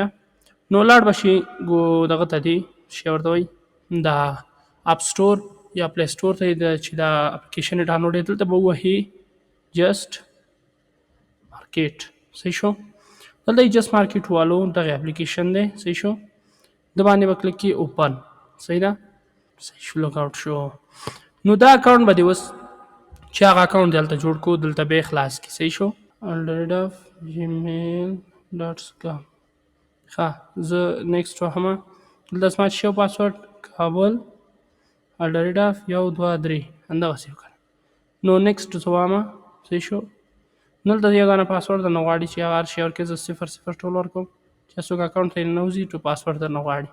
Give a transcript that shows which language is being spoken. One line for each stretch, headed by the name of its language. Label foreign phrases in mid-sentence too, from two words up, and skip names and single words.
Pashto: نو لاړ به شي دغه ته دی شی ورته وایي دا اپ سټور یا پلی سټور ته چې دا اپلیکیشن یې ډاونلوډ دی دلته به ووهي جسټ مارکیټ. صحیح شو. دلته یې جسټ مارکیټ والو دغه اپلیکیشن دی. صحیح شو. د باندې به کلیک کړي اوپن. صحیح ده. صحیح شو.
English: log out
Pashto: شو. نو دا اکاونټ به دې اوس چې هغه اکاونټ دلته جوړ کړو دلته به یې خلاص کړي. صحیح شو. already.gmail.com ښه زه نیکسټ وهم. دلته زما چې پاسورډ کابل already.123 همدغسې وکړه. نو نیکسټ زه وایم. صحیح شو. نو دلته یو دانه پاسورډ درنه غواړي چې هغه هر شی ورکړې. زه 0 ټول ورکوم چې څوک اکاونټ ته یې ننوځي ټو پاسورډ درنه غواړي.